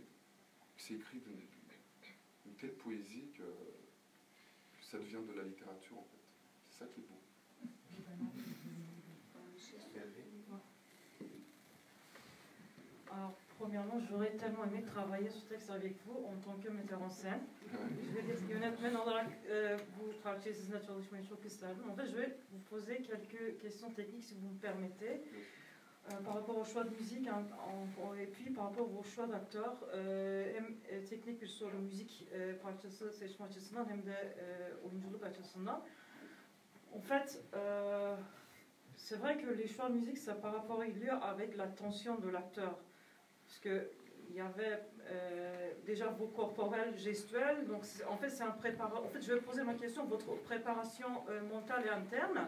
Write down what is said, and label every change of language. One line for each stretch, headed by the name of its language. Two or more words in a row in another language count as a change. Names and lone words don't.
French: C'est écrit d'une telle poésie que ça devient de la littérature en fait. C'est ça qui est beau. Alors, premièrement, j'aurais tellement aimé travailler ce texte avec vous en tant que metteur en scène. Je vais dire,
Turkish: yönetmen olarak bu parçayı sizinle çalışmayı çok isterdim.
French: En fait, je vais vous poser quelques questions techniques si vous me permettez. Par rapport au choix de musique et puis par rapport au choix d'acteurs,
Turkish: hem teknik bir soru müzik parçası seçme açısından hem de oyunculuk açısından.
French: En fait, c'est vrai que les choix de musique, ça par rapport il y a avec la tension de l'acteur. Parce qu'il y avait déjà vos corporels, gestuels, donc en fait c'est un préparateur. En fait, je vais poser ma question, votre préparation mentale et interne.